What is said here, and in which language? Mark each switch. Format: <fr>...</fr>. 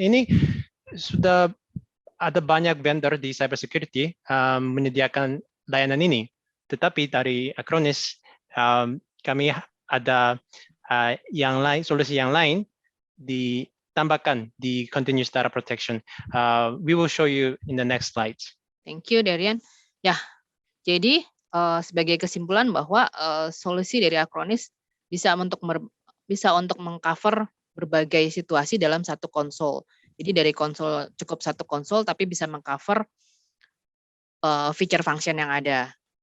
<id>Ini sudah ada banyak vendor di cybersecurity menyediakan layanan ini. Tetapi dari Acronis, kami ada solusi yang lain ditambahkan di continuous data protection.</id> <en>We will show you in the next slides. Thank you, Darian.</en> <id>Ya, jadi sebagai kesimpulan bahwa solusi dari Acronis bisa untuk mengcover berbagai situasi dalam satu konsol. Jadi dari cukup satu konsol, tapi bisa mengcover feature function yang ada.</id>